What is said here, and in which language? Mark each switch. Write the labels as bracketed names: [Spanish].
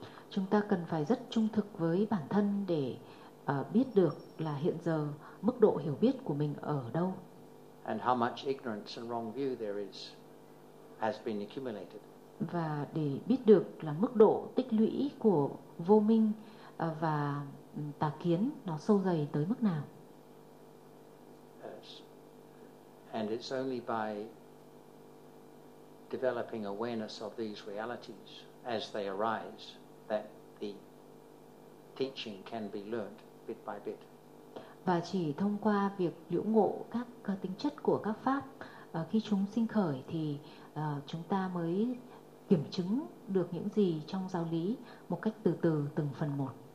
[Vietnamese] Chúng ta cần phải rất trung thực với bản thân để biết được là hiện giờ mức độ hiểu biết của mình ở đâu. [English] And how much ignorance and wrong view there is has been accumulated. [Vietnamese] Và để biết được là mức độ tích lũy của vô minh và tà kiến nó sâu dày tới mức nào. [English] Yes. And it's only by developing awareness of these realities as they arise that the teaching can be learned bit by bit. [Vietnamese] Và chỉ thông qua việc liễu ngộ các tính chất của các pháp khi chúng sinh khởi thì chúng ta mới kiểm chứng được những gì trong giáo lý một cách từ từ, từng phần một.